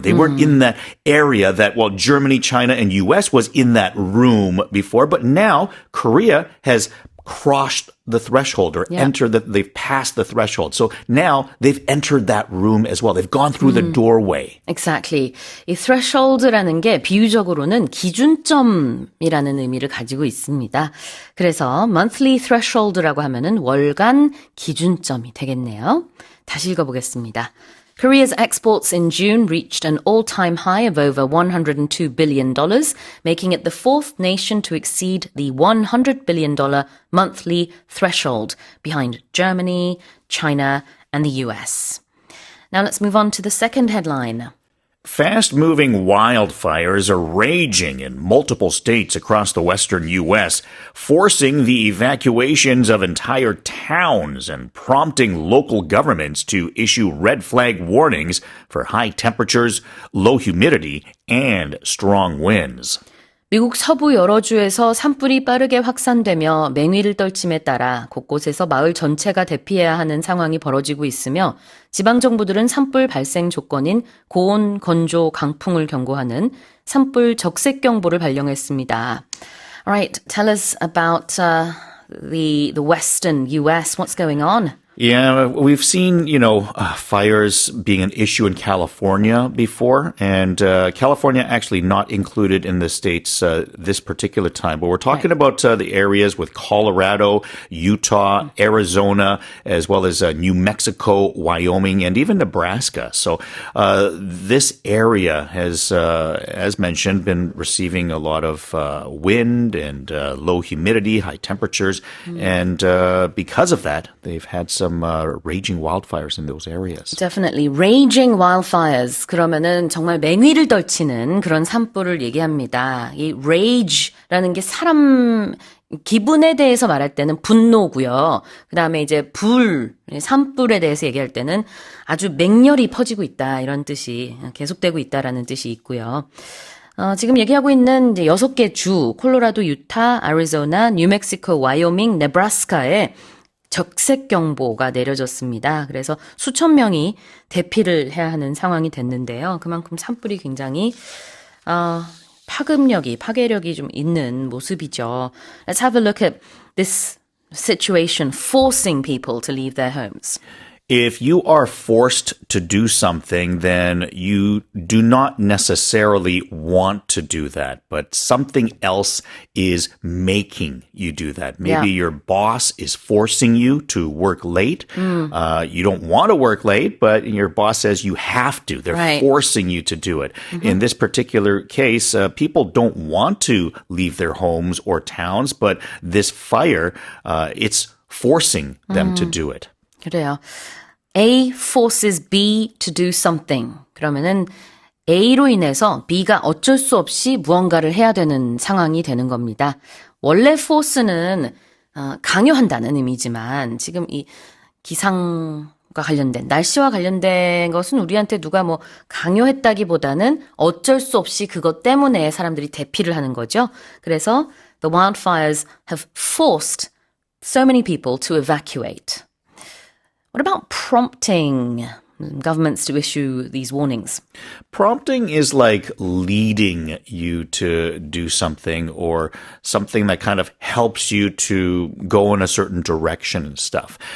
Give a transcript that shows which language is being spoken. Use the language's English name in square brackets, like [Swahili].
[English] They weren't in that area that, well, Germany, China, and US was in that room before. But now Korea has crossed the threshold or they've passed the threshold. So now they've entered that room as well. They've gone through the doorway. Exactly. [Korean] 이 threshold라는 게 비유적으로는 기준점이라는 의미를 가지고 있습니다. 그래서 monthly threshold라고 하면은 월간 기준점이 되겠네요. 다시 읽어보겠습니다. [English] Korea's exports in June reached an all-time high of over $102 billion, making it the fourth nation to exceed the $100 billion monthly threshold, behind Germany, China, and the US. Now let's move on to the second headline. Fast-moving wildfires are raging in multiple states across the western U.S., forcing the evacuations of entire towns and prompting local governments to issue red flag warnings for high temperatures, low humidity, and strong winds. [Korean] 미국 서부 여러 주에서 산불이 빠르게 확산되며 맹위를 떨침에 따라 곳곳에서 마을 전체가 대피해야 하는 상황이 벌어지고 있으며 지방정부들은 산불 발생 조건인 고온, 건조, 강풍을 경고하는 산불 적색경보를 발령했습니다. [English] Alright, tell us about the western US. What's going on? Yeah, we've seen, fires being an issue in California before, and California actually not included in the states this particular time. But we're talking about the areas with Colorado, Utah, Arizona, as well as New Mexico, Wyoming, and even Nebraska. So this area has, as mentioned, been receiving a lot of wind and low humidity, high temperatures, and because of that, they've had some raging wildfires in those areas. Definitely. Raging wildfires. [Korean] 그러면은 정말 맹위를 떨치는 그런 산불을 얘기합니다. 이 rage라는 게 사람 기분에 대해서 말할 때는 분노고요. 그다음에 이제 불, 산불에 대해서 얘기할 때는 아주 맹렬히 퍼지고 있다. 이런 뜻이 계속되고 있다라는 뜻이 있고요. 지금 얘기하고 있는 이제 6개 주, 콜로라도, 유타, 애리조나, 뉴멕시코, 와이오밍, 네브라스카에 적색 경보가 내려졌습니다. 그래서 수천 명이 대피를 해야 하는 상황이 됐는데요. 그만큼 산불이 굉장히 파괴력이 좀 있는 모습이죠. [English] Let's have a look at this situation forcing people to leave their homes. If you are forced to do something, then you do not necessarily want to do that, but something else is making you do that. Maybe your boss is forcing you to work late. You don't want to work late, but your boss says you have to. They're forcing you to do it. In this particular case, people don't want to leave their homes or towns, but this fire, it's forcing them to do it. [Korean] 그래요. [English] A forces B to do something. [Korean] 그러면은 A로 인해서 B가 어쩔 수 없이 무언가를 해야 되는 상황이 되는 겁니다. 원래 force는 강요한다는 의미지만 지금 이 기상과 관련된 날씨와 관련된 것은 우리한테 누가 뭐 강요했다기보다는 어쩔 수 없이 그것 때문에 사람들이 대피를 하는 거죠. [English] 그래서 the wildfires have forced so many people to evacuate. What about prompting governments to issue these warnings? Prompting is like leading you to do something or something that kind of helps you to go in a certain direction and stuff.